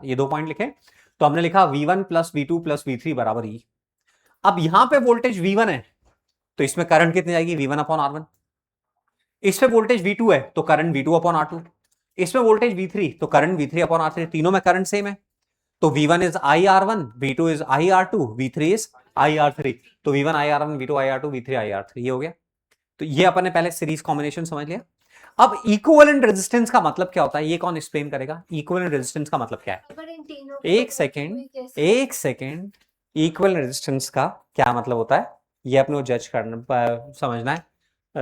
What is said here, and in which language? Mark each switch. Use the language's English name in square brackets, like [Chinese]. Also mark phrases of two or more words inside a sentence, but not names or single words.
[Hindi] ये दो पॉइंट लिखे, तो हमने लिखा V1 प्लस V2 प्लस V3 बराबर ई। अब यहां पे वोल्टेज V1 है, तो इसमें करंट कितनी जाएगी, V1 अपॉन R1। इस पे वोल्टेज V2 है, तो करंट V2 अपॉन R2। इसमें वोल्टेज V3, तो करंट V3 अपॉन R3। तीनों में करंट सेम है, तो V1 इज IR1, V2 इज IR2, V3 इज IR3। तो V1 IR1, V2 IR2, V3 IR3, ये हो गया। तो ये अपन ने पहले [English] series combination [Hindi] समझ लिया। अब [English] equivalent resistance [Hindi] का मतलब क्या होता है, ये कौन एक्सप्लेन करेगा? [English] equivalent resistance [Hindi] का मतलब क्या है? अगर इन तीनों एक सेकेंड, [English] equal resistance [Hindi] का क्या मतलब होता है, ये अपने को जज करना समझना है।